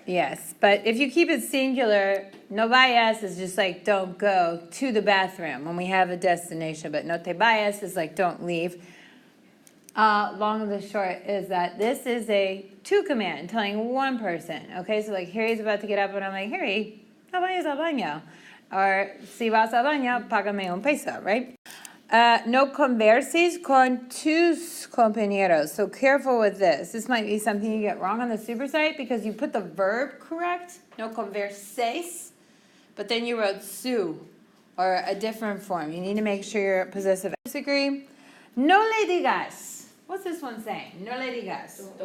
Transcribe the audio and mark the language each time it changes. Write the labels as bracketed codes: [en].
[en] Yes, but if you keep it singular, [es] no vayas [en] is just like don't go to the bathroom when we have a destination. But [es] no te vayas [en] is like don't leave. Long and the short is that this is a to command telling one person. Okay, so like Harry's about to get up and I'm like, Harry, [es] no vayas al baño. Or si vas al baño, págame un peso, [en] right? [es] No converses con tus compañeros. [en] So careful with this. This might be something you get wrong on the super site because you put the verb correct, [es] no converses, [en] but then you wrote su or a different form. You need to make sure you're possessive. Disagree. [es] No le digas. [en] What's this one saying? [es] No le digas.